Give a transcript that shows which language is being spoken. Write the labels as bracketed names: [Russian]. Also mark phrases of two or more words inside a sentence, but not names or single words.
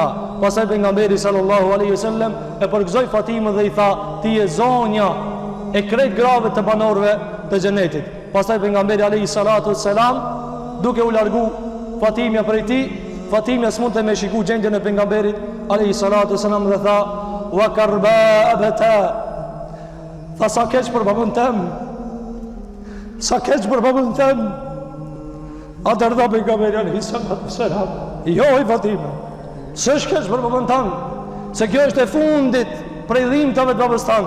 [Albanian] Pasaj pejgamberi [Arabic] صلى الله عليه وسلم [Albanian] e përgëzoi Fatimën dhe I tha: ti je zonja e krejt grave të banorëve të xhenetit. Pasaj pejgamberi [Arabic] عليه الصلاة والسلام, [Albanian] duke u largu Fatimja prej tij, Fatimja s'mund të me shiku gjendjen e pejgamberit [Arabic] عليه الصلاة والسلام [Albanian] dhe tha: [Arabic] وا كرب أبتاه. [Albanian] Tha: sa keq për babën tem, sa keq për babën tem. Atër dha pejgamberi [Arabic] عليه الصلاة والسلام: [Albanian] jo I Fatime, s'është keq për babën tem, se kjo është e fundit prej dhimbtave të babës tanë.